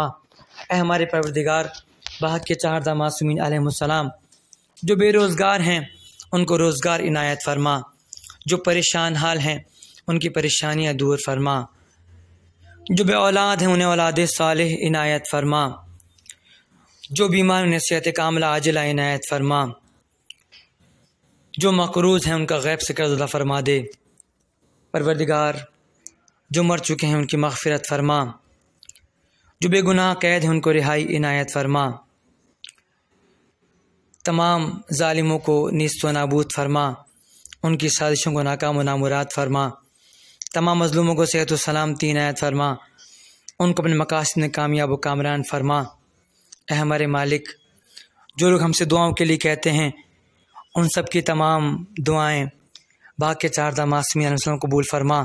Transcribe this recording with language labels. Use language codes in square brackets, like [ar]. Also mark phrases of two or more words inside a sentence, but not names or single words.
[ur] اے ہمارے پروردگار، بحق کے چہاردہ معصومین [ar] علیہ السلام [ur] جو بے روزگار ہیں ان کو روزگار عنایت فرما، جو پریشان حال ہیں ان کی پریشانیاں دور فرما، جو بے اولاد ہیں انہیں اولاد صالح عنایت فرما، جو بیمار انہیں صحت کاملہ عاجلہ عنایت فرما، جو مقروض ہیں ان کا غیب سے قرض ادا فرما دے۔ پروردگار جو مر چکے ہیں ان کی مغفرت فرما، جو بے گناہ قید ہیں ان کو رہائی عنایت فرما، تمام ظالموں کو نیست و نابود فرما، ان کی سازشوں کو ناکام و نامراد فرما، تمام مظلوموں کو صحت و سلامتی عنایت فرما، ان کو اپنے مقاصد میں کامیاب و کامران فرما۔ اے ہمارے مالک، جو لوگ ہم سے دعاؤں کے لیے کہتے ہیں ان سب کی تمام دعائیں باقی 4 معصومین [ar] علیہ السلام [ur] قبول فرما۔